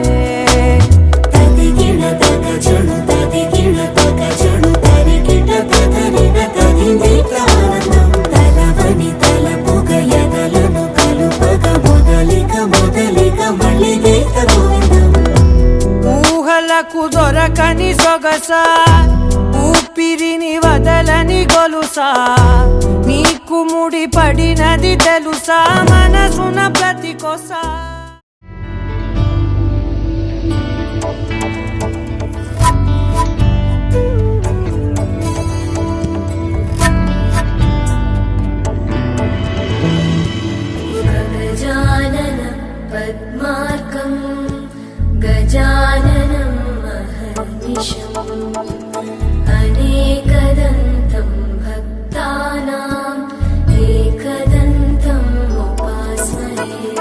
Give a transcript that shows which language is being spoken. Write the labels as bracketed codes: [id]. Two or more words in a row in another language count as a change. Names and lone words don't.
[te] తదిగిడ తగజడు తదిగిడ తగజడు తరిగిట తదరిన తదిదీత ఆనందం తలవని తలపుగ ఎదలను కలుపగ మొదలిక మొదలిక మళ్ళీ గీత గోవిందం. ఊహలకు దొరకని సొగసా ఊపిరిని వదలని గొలుసా నీకు ముడి పడినది తెలుసా మనసున ప్రతి కొసా. [sa] गजानन पद्मार्कं गजाननं महर्निशम् अनेकदन्तं भक्तानाम् एकदन्तम् उपास्महे.